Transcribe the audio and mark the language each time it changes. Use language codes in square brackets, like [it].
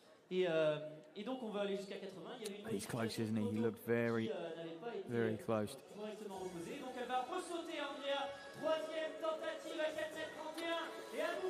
[fr] Et donc on veut aller jusqu'à 80. Il y avait une [en] He's close, isn't he? He looked very, very close. [fr] Correctement reposée. Donc elle va ressauter Andrea. Troisième tentative à 4m31.